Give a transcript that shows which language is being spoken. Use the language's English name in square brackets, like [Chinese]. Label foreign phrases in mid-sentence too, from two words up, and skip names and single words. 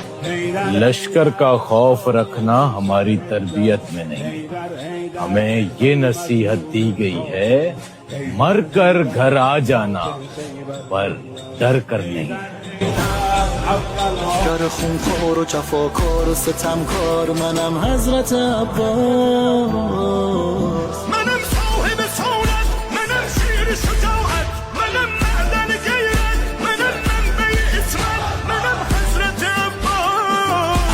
[Hindi] लश्कर का खौफ रखना हमारी तरबियत में नहीं, हमें ये नसीहत दी गई है मर कर घर आ जाना पर डर कर नहीं. [Persian] گر خونخوار و جفاکار و ستمکار منم حضرت عباس منم صاحب سعادت منم شیر شجاعت منم معدن غیرت منم منبع اسمت منم حضرت عباس